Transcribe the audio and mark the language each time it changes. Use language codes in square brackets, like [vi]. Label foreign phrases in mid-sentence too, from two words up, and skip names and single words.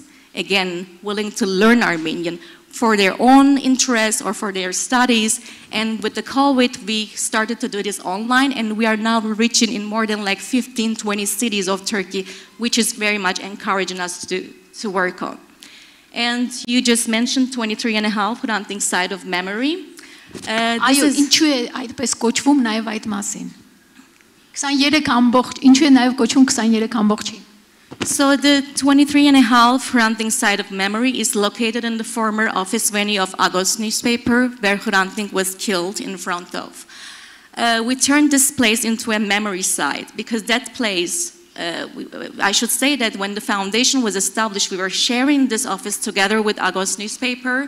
[en] Again, willing to learn Armenian for their own interests or for their studies. And with the COVID, we started to do this online, and we are now reaching in more than 15, 20 cities of Turkey, which is very much encouraging us to work on. And you just mentioned 23.5 Hrant's side of memory. [hy] Այո, ինչու է այդպես կոչվում նաև այդ մասին։ 23 ամբողջ, ինչու է նաև կոչվում 23 ամբողջին։ [en] So the 23.5 Hrant side of memory is located in the former office venue of Agos newspaper, where Hrant was killed in front of. We turned this place into a memory site because that place I should say that when the foundation was established, we were sharing this office together with Agos newspaper.